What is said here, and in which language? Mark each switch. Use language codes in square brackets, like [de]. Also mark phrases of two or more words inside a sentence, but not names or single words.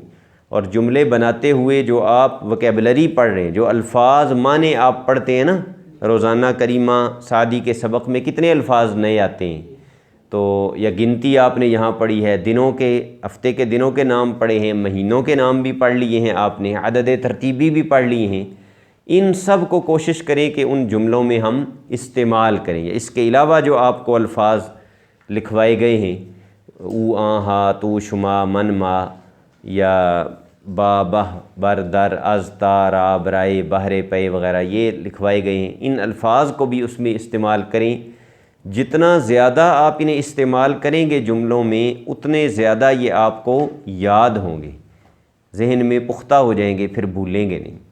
[ur] اور جملے بناتے ہوئے جو آپ وکیبلری پڑھ رہے ہیں، جو الفاظ معنی آپ پڑھتے ہیں نا روزانہ کریمہ سعدی کے سبق میں کتنے الفاظ نئے آتے ہیں، تو یا گنتی آپ نے یہاں پڑھی ہے، دنوں کے ہفتے کے دنوں کے نام پڑھے ہیں، مہینوں کے نام بھی پڑھ لیے ہیں آپ نے، عدد ترتیبی بھی پڑھ لیے ہیں، ان سب کو کوشش کریں کہ ان جملوں میں ہم استعمال کریں۔ اس کے علاوہ جو آپ کو الفاظ لکھوائے گئے ہیں، [fa] او آ ہا تو شما من ما، [ur] یا [fa] با بہ بر در از تا را برائے بہر پے [ur] وغیرہ یہ لکھوائے گئے ہیں، ان الفاظ کو بھی اس میں استعمال کریں۔ جتنا زیادہ آپ انہیں استعمال کریں گے جملوں میں، اتنے زیادہ یہ آپ کو یاد ہوں گے، ذہن میں پختہ ہو جائیں گے، پھر بھولیں گے نہیں۔